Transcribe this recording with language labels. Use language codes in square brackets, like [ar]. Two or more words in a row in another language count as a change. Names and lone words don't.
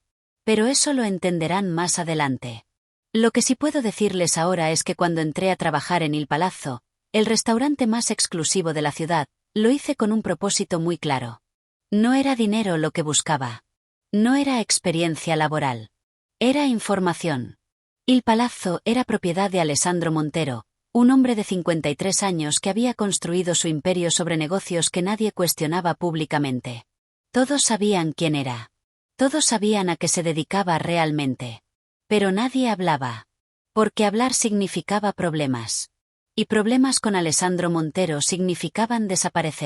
[es] Pero eso lo entenderán más adelante. Lo que sí puedo decirles ahora es que cuando entré a trabajar en Il Palazzo, el restaurante más exclusivo de la ciudad, lo hice con un propósito muy claro. No era dinero lo que buscaba. No era experiencia laboral. Era información. Il Palazzo era propiedad de Alessandro Montero, un hombre de 53 años que había construido su imperio sobre negocios que nadie cuestionaba públicamente. Todos sabían quién era. Todos sabían a qué se dedicaba realmente. Pero nadie hablaba. Porque hablar significaba problemas. Y problemas con Alessandro Montero significaban desaparecer.